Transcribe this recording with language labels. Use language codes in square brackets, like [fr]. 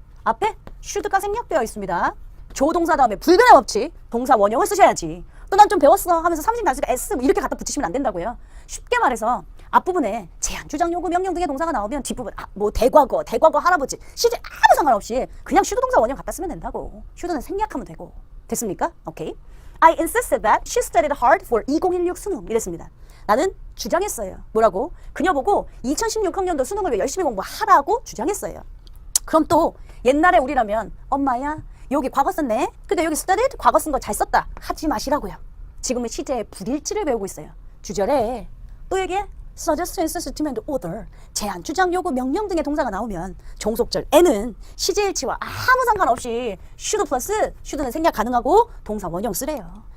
[ko] 앞에 should가 생략되어 있습니다. 조동사 다음에 불변의 법칙 동사 원형을 쓰셔야지. 또 난 좀 배웠어 하면서 3인칭 단수가 s 이렇게 갖다 붙이시면 안 된다고요. 쉽게 말해서 앞부분에 제안, 주장, 요구, 명령 등의 동사가 나오면 뒷부분 뭐 대과거 할아버지 시제 아무 상관없이 그냥 should 동사 원형 갖다 쓰면 된다고. should는 생략하면 되고. 됐습니까? 오케이. [en] I insisted that she studied hard for 2016 [ko] 수능 이랬습니다. 나는 주장했어요. 뭐라고? 그녀 보고 2016학년도 수능을 위해 열심히 공부하라고 주장했어요. 그럼 또 옛날에 우리라면 엄마야 여기 과거 썼네. 근데 여기 studied 과거 쓴 거 잘 썼다. 하지 마시라고요. 지금은 시제의 불일치를 배우고 있어요. 주절에 또 여기에 suggest, insist, demand, order 제안, 주장, 요구, 명령 등의 동사가 나오면 종속절에는 시제일치와 아무 상관없이 should 플러스 should는 생략 가능하고 동사 원형 쓰래요.